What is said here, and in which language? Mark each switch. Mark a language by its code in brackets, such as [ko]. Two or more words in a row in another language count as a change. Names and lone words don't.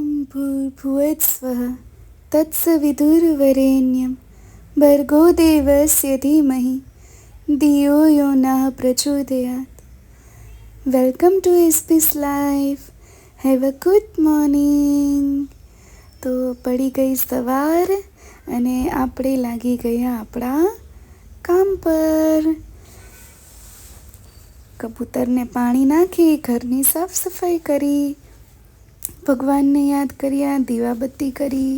[sa] भूर्भुवस्वः तत्सवितुर्वरेण्यं भर्गो देवस्य धीमहि धियो यो नः प्रचोदयात्. [en] Welcome to SPS Life. Have a good morning. [gu] તો પડી ગઈ સવાર અને આપણે લાગી ગયા આપણા કામ પર. કબૂતરને પાણી નાખી, ઘરની સાફ સફાઈ કરી, ભગવાનને યાદ કર્યા, દીવાબત્તી કરી.